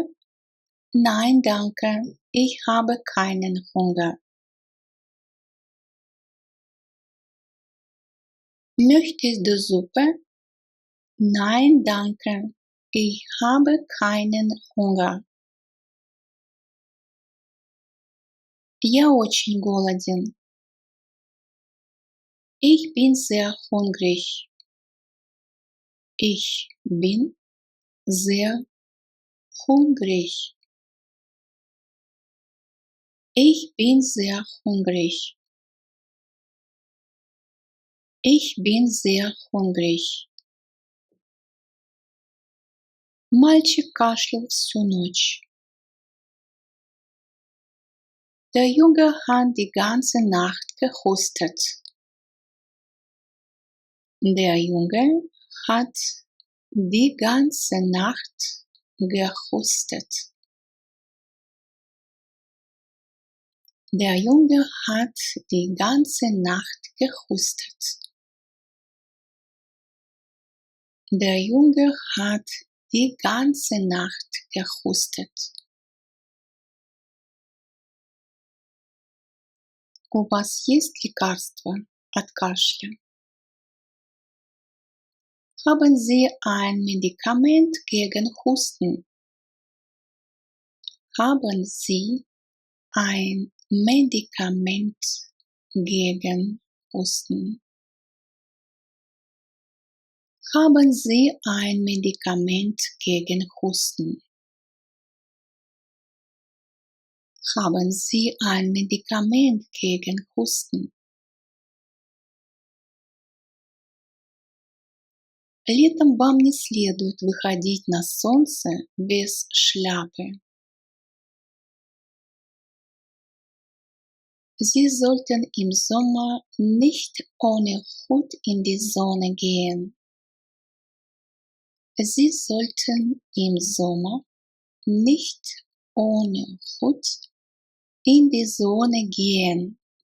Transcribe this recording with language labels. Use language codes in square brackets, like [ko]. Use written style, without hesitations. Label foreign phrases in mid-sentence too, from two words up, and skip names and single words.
[de] Nein, danke. Ich habe keinen Hunger. Möchtest du Suppe? Nein, danke. Ich habe keinen Hunger. [ru] Я очень голоден. [de] Ich bin sehr hungrig. Ich bin sehr hungrig. Ich bin sehr hungrig. Ich bin sehr hungrig. [ru] Мальчик кашлял всю ночь. [de] Der Junge hat die ganze Nacht gehustet. Der Junge hat die ganze Nacht gehustet. Der Junge hat die ganze Nacht gehustet. Der Junge hat die ganze Nacht gehustet. [ru] У вас есть лекарство от кашля? [de] Haben Sie ein Medikament gegen Husten? Haben Sie ein Medikament gegen Husten? Haben Sie ein Medikament gegen Husten? Haben Sie ein Medikament gegen Husten? [ru] Летом вам не следует выходить на солнце без шляпы. [de] Sie sollten im Sommer nicht ohne Hut in die Sonne gehen. Sie sollten im Sommer nicht ohne Hut in die Sonne gehen.